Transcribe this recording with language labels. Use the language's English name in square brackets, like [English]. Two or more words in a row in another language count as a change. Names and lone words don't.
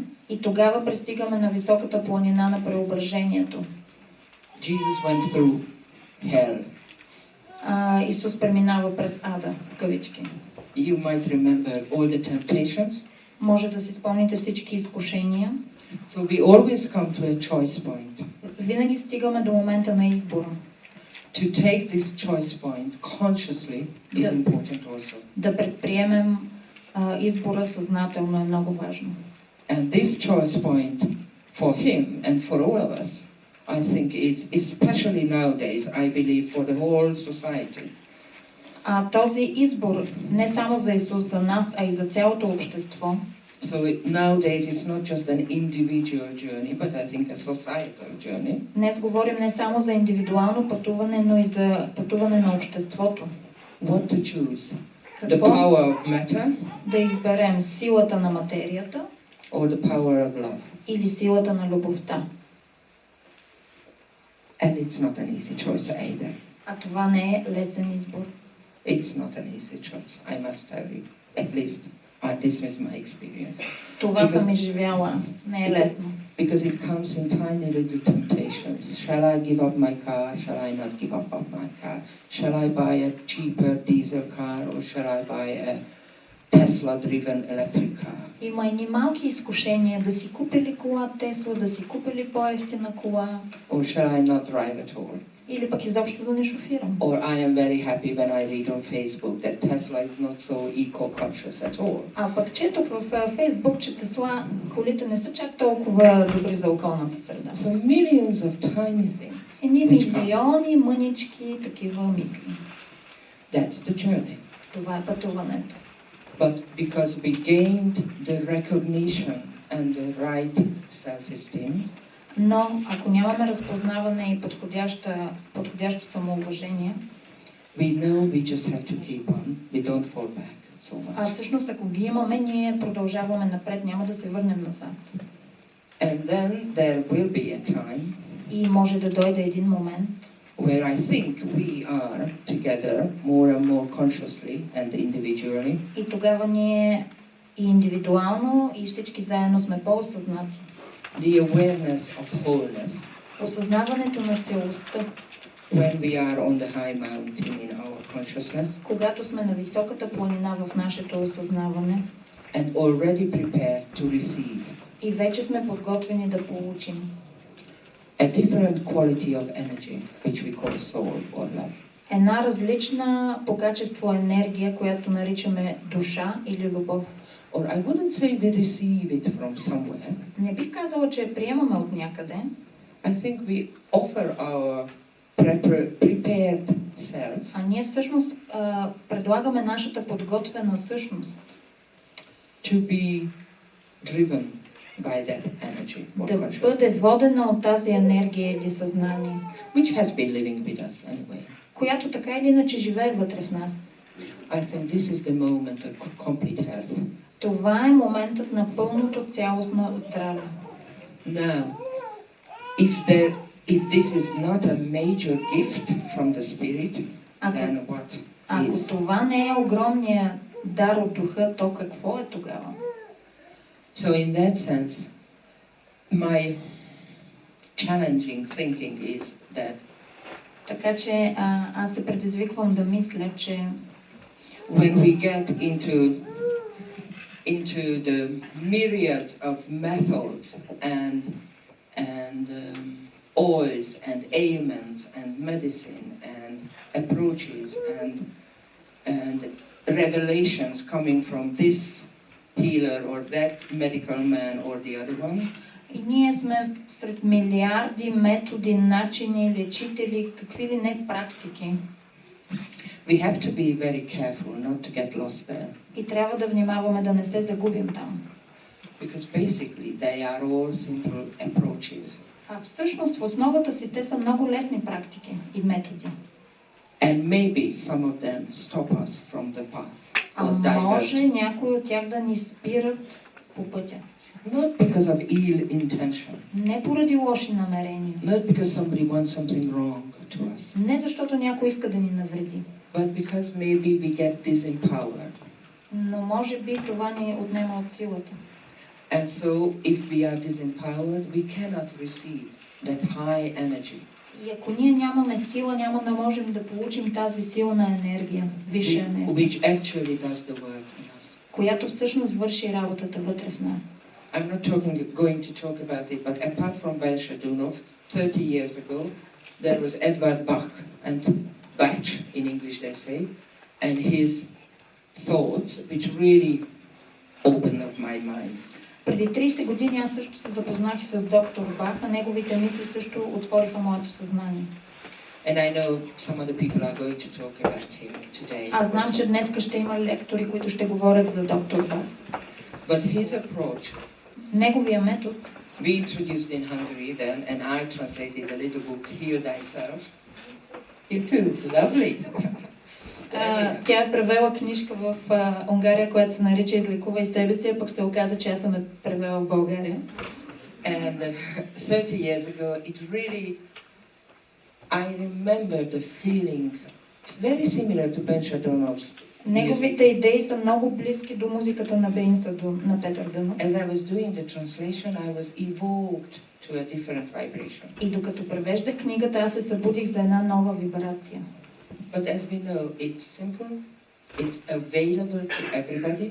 [Bulgarian] И тогава пристигаме на високата планина на преображението. [English] Jesus went through hell. [Bulgarian] Исус преминава през ада, в кавички. [English] You might remember all the temptations. [Bulgarian] Може да си спомните всички изкушения. [English] So we always come to a choice point. [Bulgarian] Винаги стигаме до момента на избора. [English] To take this choice point consciously is important also. [Bulgarian] Да предприемем избора съзнателно е много важно. [English] And this choice point for him and for all of us, I think is especially nowadays, I believe, for the whole society. [Bulgarian] Този избор не само за Исус, за нас, а и за цялото общество. [English] So nowadays it's not just an individual journey, but I think a societal journey. [Bulgarian] Днес говорим не само за индивидуално пътуване, но и за пътуване на обществото. [English] What to choose? The [Bulgarian] Какво? [English] power of matter? [Bulgarian] Да изберем силата на материята [English] Or the power of love? [Bulgarian] или силата на любовта. [English] And it's not an easy choice either. [Bulgarian] А това не е лесен избор. [English] It's not an easy choice, I must tell you. At least, this is my experience. [Bulgarian] Това съм изживяла аз. Не е лесно. [English] Because it comes in tiny little temptations. Shall I give up my car? Shall I not give up my car? Shall I buy a cheaper diesel car? Or shall I buy a Tesla-driven electric car? [Bulgarian] Има и малки изкушения да си купили кола Тесла, да си купили по-евтина кола. [English] Or shall I not drive at all? [Bulgarian] Или пък изобщо да не шофирам. [English] Or I am very happy when I read on Facebook that Tesla is not so eco-conscious at all. [Bulgarian] А пък четох в Фейсбук, че Тесла колите не са чак толкова добри за околната среда. [English] So millions of tiny things. [Bulgarian] Едни милиони мънички такива мисли. [English] That's the journey. [Bulgarian] Това е пътуването. [English] But because we gained the recognition and the right self-esteem, [Bulgarian] но ако нямаме разпознаване и подходящо самоуважение, [English] we know we just have to keep on. We don't fall back so much. [Bulgarian] Всъщност ако ги имаме, ние продължаваме напред, няма да се върнем назад. [English] And then there will be a time [Bulgarian] и може да дойде един момент, [English] where I think we are together more and more consciously and individually. [Bulgarian] И тогава ние и индивидуално и всички заедно сме по-осъзнати. [English] The awareness of wholeness [Bulgarian] Осъзнаването на целостта, [English] when we are on the high mountain in our consciousness [Bulgarian] когато сме на високата планина в нашето осъзнаване [English] and already prepared to receive [Bulgarian] и вече сме подготвени да получим [English] a different quality of energy, which we call soul or love. [Bulgarian] една различна по качество енергия, която наричаме душа или любов. [English] Or I wouldn't say we receive it from somewhere. [Bulgarian] Не бих казала, че я приемаме от някъде. [English] I think we offer our prepared self [Bulgarian] А ние всъщност предлагаме нашата подготвена същност [English] to be driven by that energy or [Bulgarian] да [English] consciousness, [Bulgarian] бъде водена от тази енергия или съзнание, [English] which has been living with us anyway. [Bulgarian] която така или иначе живее вътре в нас. [English] I think this is the moment of complete health. [Bulgarian] Това е моментът на пълното цялостно здраве. [English] Now, if this is not a major gift from the Spirit, then what [Bulgarian] Ако [English] is? [Bulgarian] това не е огромният дар от Духа, то какво е тогава? [English] So in that sense, my challenging thinking is that [Bulgarian] Така че аз се предизвиквам да мисля, че [English] when we get into the myriads of methods and oils and ailments and medicine and approaches and revelations coming from this healer or that medical man or the other one, [Bulgarian] и ние сме сред милиарди методи, начини, лечители, какви ли не практики. [English] we have to be very careful not to get lost there. [Bulgarian] И трябва да внимаваме да не се загубим там. [English] Because basically they are all simple approaches. [Bulgarian] А всъщност в основата си те са много лесни практики и методи. [English] And maybe some of them stop us from the path. [Bulgarian] А може някои от тях да ни спират по пътя. [English] Not because of ill intention. [Bulgarian] Не поради лоши намерения. [English] Not because somebody wants something wrong to us. [Bulgarian] Не защото някой иска да ни навреди. [English] But because maybe we get disempowered. [Bulgarian] Но може би това ни отнема от силата. [English] And so if we are disempowered, we cannot receive that high energy. [Bulgarian] И ако ние нямаме сила, няма да можем да получим тази силна енергия, висша енергия, [English] Which actually does the work in us. [Bulgarian] която всъщност върши работата вътре в нас. [English] I'm not going to talk about it, but apart from Belshadunov, 30 years ago, there was Edvard Bach, and Bach in English they say, and his thoughts, which really opened up my mind. [Bulgarian] Преди 30 години аз също се запознах с доктор Бах, а неговите мисли също отвориха моето съзнание. [English] And I know some of the people are going to talk about him today. [Bulgarian] Аз знам, че днес ще има лектори, които ще говорят за доктор Бах. [English] But his approach, [Bulgarian] неговия метод, [English] we introduced in Hungary then, and I translated the little book, Heal Thyself. It too, lovely. [Bulgarian] Тя е превела книжка в Унгария, която се нарича Излекувай себе си, а пък се оказа, че аз съм превела в България. [English] And 30 years ago, it really, I remember the feeling, it's very similar to Ben Shadonov's. [Bulgarian] Неговите идеи са много близки до музиката на Бейнсаду, на Петър Дънов. [English] As I was doing the translation, I was evoked to a different vibration. [Bulgarian] И докато превеждах книгата, аз се събудих за една нова вибрация. [English] But as we know, it's simple, it's available to everybody.